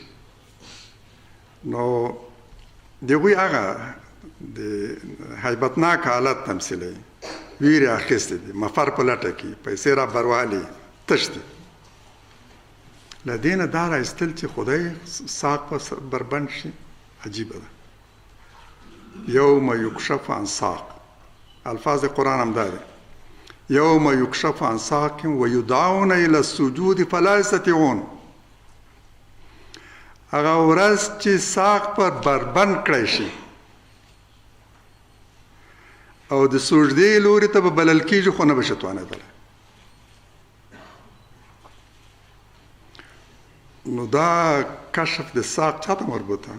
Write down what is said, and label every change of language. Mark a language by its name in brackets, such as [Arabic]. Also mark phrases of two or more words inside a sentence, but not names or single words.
[Pashto] نو د هغوی هغه د هیبتناک حالت تمثیلوي، ویرې اخیستې دي، مفر په لټه کې، پیسې را بروالي، تښتي. له دې نه دا راایستل چې خدای ساق په بربند شي عجیبه ده. [Arabic] یوم یکشف عن ساق، [Pashto] الفاظ قرآن هم دا دی، [Arabic] یوم یکشف عن ساق ویدعون الی السجود فلا یستطیعون. [Pashto] هغه ورځ چې ساق پر بربند کړی شي او د سجدې لوري ته به بلل کېږي خو نه به شي توانېدلی. نو دا کشف د ساق چاته مربوط ده؟